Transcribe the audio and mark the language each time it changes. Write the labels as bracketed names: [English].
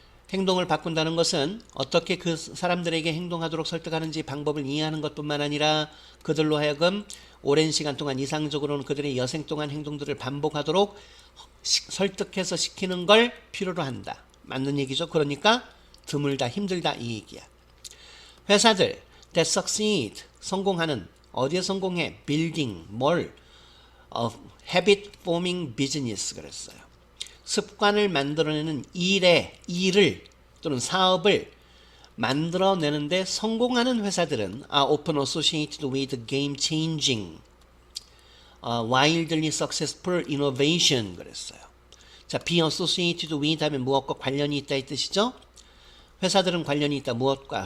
[Korean] 행동을 바꾼다는 것은 어떻게 그 사람들에게 행동하도록 설득하는지 방법을 이해하는 것뿐만 아니라 그들로 하여금 오랜 시간 동안 이상적으로는 그들의 여생 동안 행동들을 반복하도록 설득해서 시키는 걸 필요로 한다. 맞는 얘기죠. 그러니까 드물다, 힘들다 이 얘기야. 회사들 [English] that succeed, [Korean] 성공하는, 어디에 성공해? building, 뭘? [English] habit forming business [Korean] 그랬어요. 습관을 만들어내는 일을 또는 사업을 만들어내는데 성공하는 회사들은 [English] are often associated with game changing, wildly successful innovation [Korean] 그랬어요. 자, [English] be associated with [Korean] 하면 무엇과 관련이 있다 이 뜻이죠. 회사들은 관련이 있다. 무엇과?